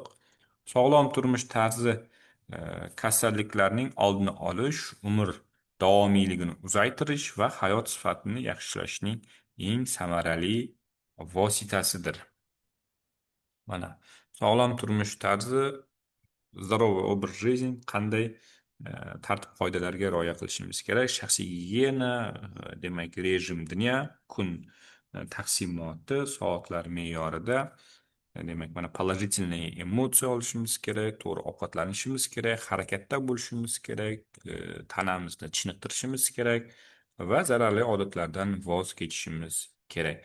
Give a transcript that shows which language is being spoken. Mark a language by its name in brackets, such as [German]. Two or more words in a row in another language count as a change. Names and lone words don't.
[Uzbek] Sog'lom turmush tarzi kasalliklarning oldini olish, umr davomiyligini uzaytirish va hayot sifatini yaxshilashning eng samarali vositasidir. Mana sog'lom turmush tarzi, [Russian] здоровый образ жизни [Uzbek] qanday tartib-qoidalarga rioya qilishimiz kerak? Shaxsiy gigiyena, demak, [Russian] режим дня, [Uzbek] kun taqsimoti, soatlar me'yorida, demak, mana положительный emotsiya olishimiz kerak, to'g'ri ovqatlanishimiz kerak, harakatda bo'lishimiz kerak, tanamizni chiniqtirishimiz kerak va zararli odatlardan voz kechishimiz kerak.